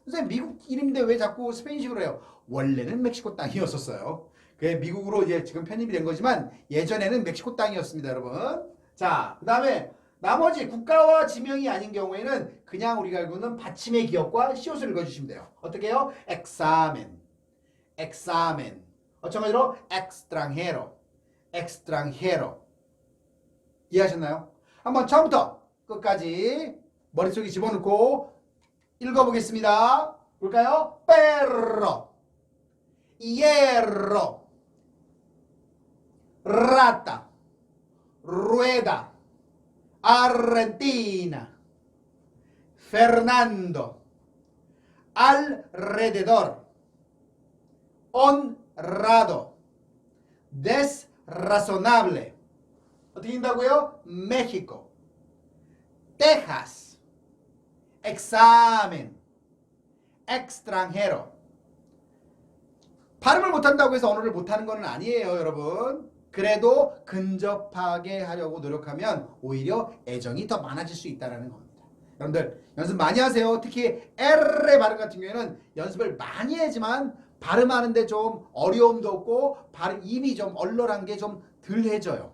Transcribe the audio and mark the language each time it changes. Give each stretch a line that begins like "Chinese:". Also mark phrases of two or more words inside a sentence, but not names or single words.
Korean: 선생님 미국 이름인데 왜 자꾸 스페인식으로 해요? 원래는 멕시코 땅이었었어요. 그게 미국으로 이제 지금 편입이 된 거지만 예전에는 멕시코 땅이었습니다, 여러분. 자, 그 다음에 나머지 국가와 지명이 아닌 경우에는 그냥 우리가 알고 있는 받침의 기억과 시옷을 읽어주시면 돼요. 어떻게 해요?
Spanish: examen, examen.
Korean: 마찬가지로
Spanish: extranjero, extranjero.
Korean: 이해하셨나요? 한번 처음부터 끝까지 머릿속에 집어넣고 읽어보겠습니다. 볼까요?
Spanish: perro, hierro, rata, rueda, Argentina, Fernando, alrededor, honrado, desrazonable.
Korean: 어떻게 된다고요?
Spanish: México, Texas, examen, extranjero.
Korean: 발음을 못한다고 해서 언어를 못하는 건 아니에요, 여러분. 그래도 근접하게 하려고 노력하면 오히려 애정이 더 많아질 수 있다는 겁니다. 여러분들 연습 많이 하세요. 특히 R의 발음 같은 경우에는 연습을 많이 해야지만 발음하는데 좀 어려움도 없고 발음 입이 좀 얼얼한 게 좀 덜해져요.